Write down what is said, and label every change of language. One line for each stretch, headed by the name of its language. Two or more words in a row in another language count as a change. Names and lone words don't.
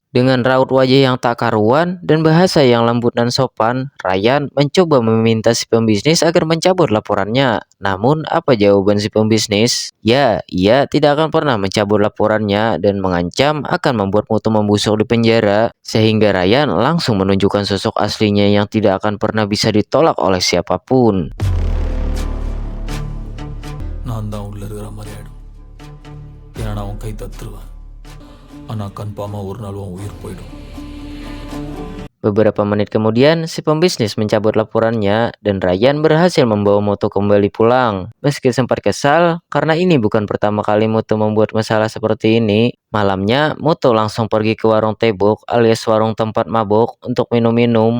Indonesian: Dengan raut wajah yang tak karuan dan bahasa yang lembut dan sopan, Ryan mencoba meminta si pembisnis agar mencabut laporannya. Namun, apa jawaban si pembisnis? Ya, ia tidak akan pernah mencabut laporannya dan mengancam akan membuat Mutu membusuk di penjara. Sehingga Ryan langsung menunjukkan sosok aslinya yang tidak akan pernah bisa ditolak oleh siapapun.
Tamil: நான் தான் உள்ள இருக்கிற மாதிரி ஆயிடும் ஏன்னா நான் உன் கை தத்துருவேன் ஆனால் கன்ஃபார்மாக ஒரு நாள் உன் உயிர் போயிடும்.
Indonesian: Beberapa menit kemudian, si pembisnis mencabut laporannya dan Ryan berhasil membawa Mutu kembali pulang. Meski sempat kesal, karena ini bukan pertama kali Mutu membuat masalah seperti ini, malamnya Mutu langsung pergi ke warung tebok alias warung tempat mabuk untuk minum-minum.